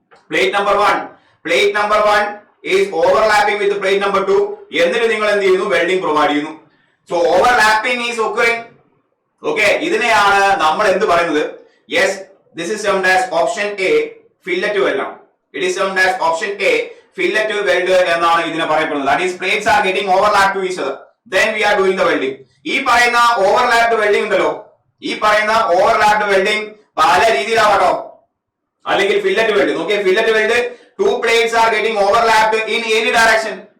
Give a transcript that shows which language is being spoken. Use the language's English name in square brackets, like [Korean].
[English] Plate number 1 is overlapping with plate number 2. [Malayalam] എന്നിട്ട് നിങ്ങൾ എന്ത് ചെയ്യുന്നു? വെൽഡിംഗ് പ്രൊവൈഡ് ചെയ്യുന്നു. [English] So overlapping is occurring. [Malayalam] Okay, ഇതിനെയാണ് നമ്മൾ എന്ത് പറയുന്നത്? [English] yes, this is termed as option A fillet weld [Malayalam] ആണ്. [English] It is termed as option A fillet weld [Malayalam] എന്നാണ് ഇതിനെ പറയപ്പെടുന്നത്. [English] That is, plates are getting overlapped to each other. Then we are doing the welding. [Malayalam] ഈ പറയുന്ന overlapped welding ഉണ്ടല്ലോ, ഈ പറയുന്ന overlapped welding പല രീതിയിലാവട്ടോ. അല്ലെങ്കിൽ ഫില്ലറ്റ് വെൽഡ്. നോക്കിയേ, [English] Fillet weld 2 plates are getting overlapped in any direction.